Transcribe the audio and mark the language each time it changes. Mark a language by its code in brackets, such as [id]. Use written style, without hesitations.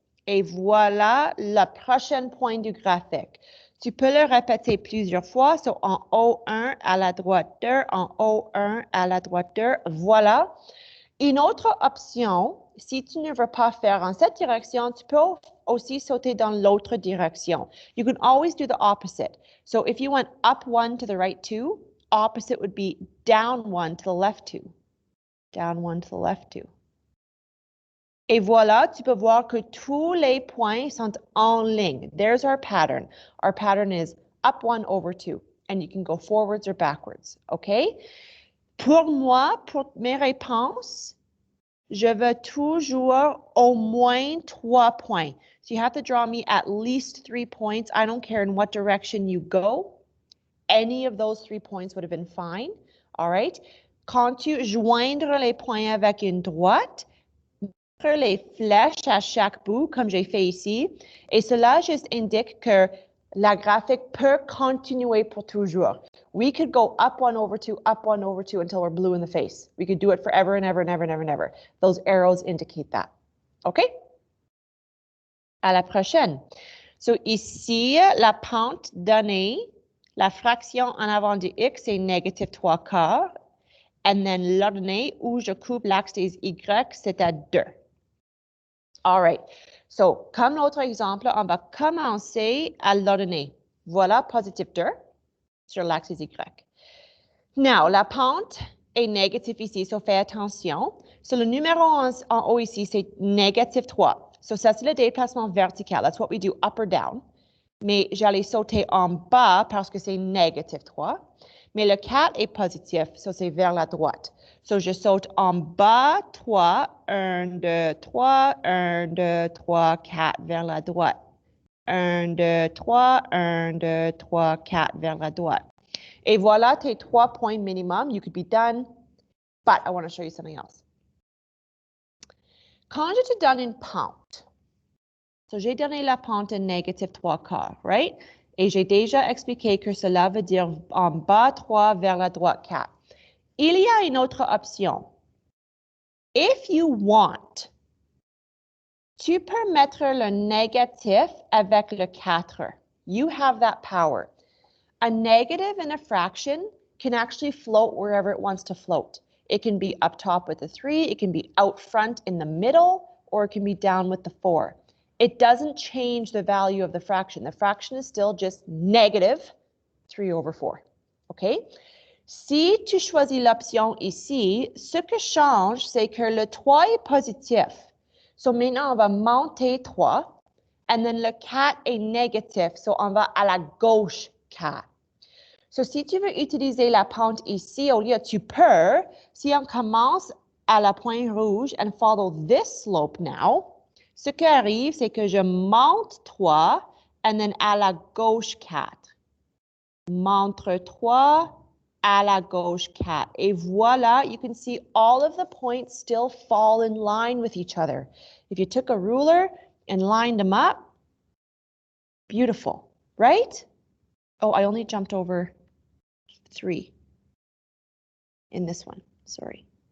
[fr] Et voilà le prochain point du graphique. Tu peux le répéter plusieurs fois. So, en haut 1, à la droite 2, en haut 1, à la droite 2. Voilà. Une autre option, si tu ne veux pas faire en cette direction, tu peux aussi sauter dans l'autre direction. [en] You can always do the opposite. So if you went up 1 to the right 2, opposite would be down 1 to the left 2. Down 1 to the left 2. [fr] Et voilà, tu peux voir que tous les points sont en ligne. [en] There's our pattern. Our pattern is up 1 over 2. And you can go forwards or backwards. OK? [fr] Pour moi, pour mes réponses, je veux toujours au moins 3 points. [en] So you have to draw me at least 3 points. I don't care in what direction you go. Any of those 3 points would have been fine. All right? [fr] Quand tu joindre les points avec une droite, mettre les flèches à chaque bout, comme j'ai fait ici, et cela juste indique que la graphique peut continuer pour toujours. [en] We could go up 1 over 2, up 1 over 2 until we're blue in the face. We could do it forever and ever and ever and ever and ever. Those arrows indicate that. [fr] OK? À la prochaine. So ici, la pente donnée, la fraction en avant de x est négative 3/4. And then l'ordonnée où je coupe l'axe des y, c'est à 2. All right. So, comme l'autre exemple, on va commencer à l'ordonnée. Voilà, positif 2 sur l'axe Y. Now, la pente est négative ici, so fais attention. So, le numéro en haut ici, c'est négative 3. So, ça, c'est le déplacement vertical. [en] That's what we do, up or down. [fr] Mais j'allais sauter en bas parce que c'est négative 3. Mais le 4 est positif, so c'est vers la droite. So, je saute en bas 3, 1, 2, 3, 1, 2, 3, 4 vers la droite. 1, 2, 3, 1, 2, 3, 4 vers la droite. Et voilà tes 3 points minimum. [en] You could be done, but I want to show you something else. [fr] Quand je te donne une pente, so j'ai donné la pente à négative 3/4, right? Et j'ai déjà expliqué que cela veut dire en bas 3 vers la droite 4. Il y a une autre option. [en] If you want, [fr] tu peux mettre le négatif avec le 4. [en] You have that power. A negative in a fraction can actually float wherever it wants to float. It can be up top with the 3, it can be out front in the middle, or it can be down with the 4. It doesn't change the value of the fraction. The fraction is still just negative 3 over 4. OK? [fr] Si tu choisis l'option ici, ce que change, c'est que le 3 est positif. So maintenant, on va monter 3. And then le 4 est négatif. So on va à la gauche 4. So si tu veux utiliser la pente ici, au lieu, tu peux, si on commence à la pointe rouge [en] and follow this slope now, [fr] ce qui arrive, c'est que je monte 3 and then à la gauche 4. Montre 3 à la gauche 4. [en] Et voilà, you can see all of the points still fall in line with each other. If you took a ruler and lined them up, beautiful, right? Oh, I only jumped over 3 in this one, sorry.